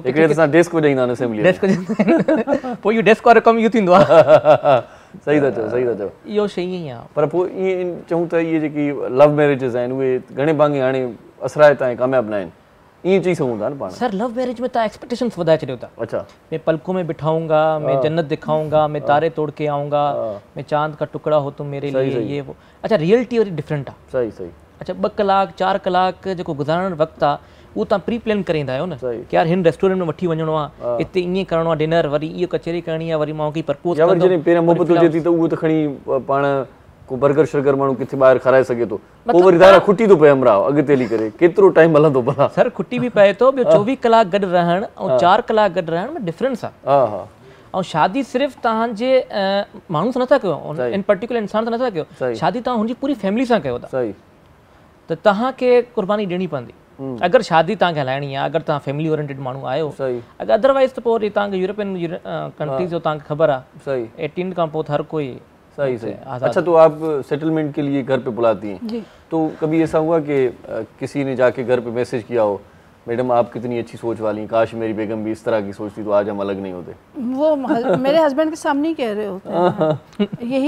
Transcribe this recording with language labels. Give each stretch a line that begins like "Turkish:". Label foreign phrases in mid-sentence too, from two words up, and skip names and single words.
Sindhi: हिकिड़े हथ सां डेस्क वॼाईंदा आहिनि असेंबली डेस्क पोइ इहो डेस्क वारो कमु इहो थींदो आहे सही था चओ सही था चओ इहो शइ ईअं ई आहे पर पोइ ईअं चऊं त इहे जेकी
English: love marriages
Sindhi: आहिनि उहे घणे भाङे हाणे असरायत ऐं कामयाबु न आहिनि ईअं चई सघूं था न पाण। सर
English: love marriage
Sindhi: में तव्हां एक्सपेक्टेशंस वधाए छॾियो था। अच्छा,
Hindi: मैं पलकों में बिठाऊंगा, मैं जन्नत दिखाऊंगा, मैं तारे तोड़ के आऊंगा, मैं चांद का टुकड़ा हो तुम मेरे लिए, ये वो।
Sindhi: अच्छा रियलिटी वरी डिफरेंट आहे। सही सही। अच्छा 2 कलाक 4 कलाक जेको गुज़ारण वक़्तु आहे उहो तव्हां
English: pre plan
Sindhi: करे ईंदा आहियो न कि यार हिन रेस्टोरेंट में वठी वञिणो आहे, हिते ईअं करिणो आहे डिनर, वरी इहो कचेरी करणी आहे, वरी मां की प्रपोज या वरी जॾहिं पहिरियों मोहबत हुजे थी त उहो त खणी पाण को बर्गर शर्गर माण्हू किथे ॿाहिरि खाराए सघे थो, पोइ वरी दायरा खुटी थो पए हमरा अॻिते हली करे, केतिरो टाइम हलंदो भला? सर खुटी बि पए थो, ॿियो 24 कलाक गॾु रहण ऐं 4 कलाक गॾु रहण में डिफरेंस आहे। हा हा। ऐं शादी सिर्फ़ु तव्हांजे माण्हू सां नथा कयो, इन पर्टिकुलर इंसान सां नथा कयो, शादी तव्हां हुनजी पूरी फैमिली सां कयो था। सही। त तव्हांखे कुर्बानी ॾियणी पवंदी अगरि शादी तव्हांखे हलाइणी आहे, अगरि तव्हां
English: family oriented
Sindhi: माण्हू आहियो। अगरि अदरवाइज़ त पोइ वरी तव्हांखे
English: European countries
Sindhi: जो तव्हांखे ख़बर आहे। सही। 18 खां पोइ हर कोई। सही सही।
Hindi: अच्छा तो आप सेटलमेंट के लिए घर पे बुलाती हैं जी। तो कभी ऐसा हुआ कि किसी ने जाके घर पे मैसेज किया हो, मैडम आप कितनी अच्छी सोच वाली हैं, काश मेरी बेगम भी इस तरह की सोचती तो आज हम अलग नहीं होते? वो मेरे हस्बैंड के सामने ही कह रहे होते हैं यही।